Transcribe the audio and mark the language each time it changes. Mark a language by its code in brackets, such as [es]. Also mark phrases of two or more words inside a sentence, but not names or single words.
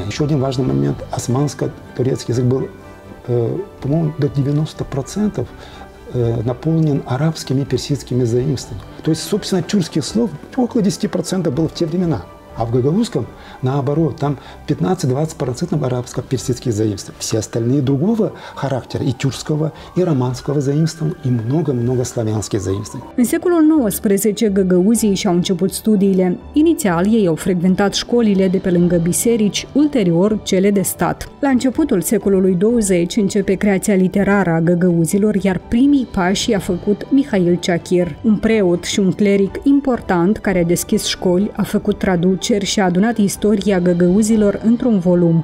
[ru] Еще один важный момент, османско-турецкий язык был, по-моему, до 90% наполнен арабскими и персидскими заимствованиями. То есть, собственно, тюркских слов около 10% было в те времена. А в гагаузском, наоборот, там 15-20% арабско-персидских заимствований. Все остальные другого характера, и тюркского, и романского заимствования, и много-много славянских заимствований. [ro] În secolul XIX, găgăuzii și-au început studiile. Inițial, ei au frecventat școlile de pe lângă biserici, ulterior cele de stat. La începutul secolului 20 începe creația literară a găgăuzilor, iar primii pași i-a făcut Mihail Ciachir, un preot și un cleric important care a deschis școli, a făcut traduceri și a adunat istoria găgăuzilor într-un volum.